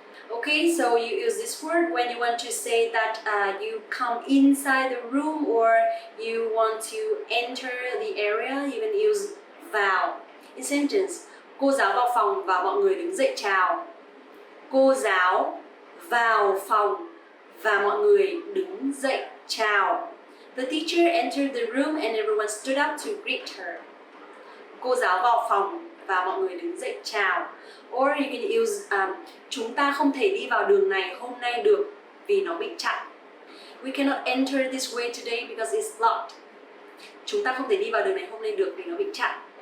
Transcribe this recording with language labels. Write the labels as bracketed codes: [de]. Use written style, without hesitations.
[en] Okay, so you use this word when you want to say that you come inside the room or you want to enter the area, you can use vào. In sentence, [vi] cô giáo vào phòng và mọi người đứng dậy chào. Cô giáo vào phòng và mọi người đứng dậy chào. [en] The teacher entered the room and everyone stood up to greet her. [vi] Cô giáo vào phòng và mọi người đứng dậy chào. [en] Or you can use [vi] chúng ta không thể đi vào đường này hôm nay được vì nó bị chặn. [en] We cannot enter this way today because it's blocked. [vi] Chúng ta không thể đi vào đường này hôm nay được vì nó bị chặn.